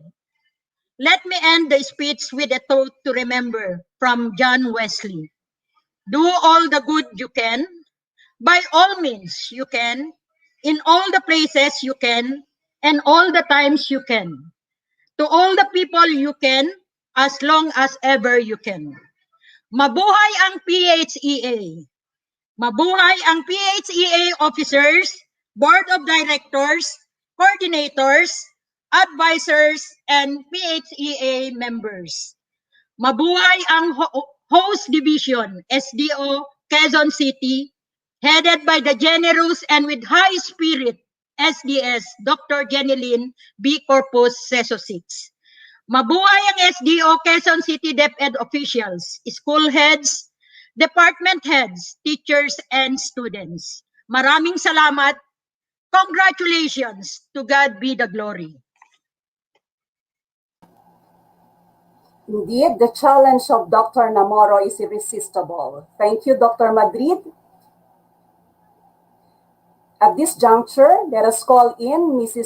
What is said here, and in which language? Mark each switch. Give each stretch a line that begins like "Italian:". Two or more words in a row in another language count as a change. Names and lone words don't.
English: Let me end the speech with a thought to remember from John Wesley. Do all the good you can. By all means you can. In all the places you can. And all the times you can. To all the people you can. As long as ever you can.
Filipino: Mabuhay ang PHEA. Mabuhay ang
English: PHEA officers, board of directors, coordinators, advisors, and PHEA members.
Filipino: Mabuhay ang
English: host division, SDO, Quezon City, headed by the generous and with high spirit SDS, Dr. Jenilyn B. Corpus Seso 6.
Filipino: Mabuhay ang
English: SDO Quezon City DepEd officials, school heads, department heads, teachers, and students.
Filipino: Maraming salamat.
English: Congratulations. To God be the glory. Indeed, the challenge of Dr. Namoro is irresistible. Thank you, Dr. Madrid. At this juncture, let us call in Mrs.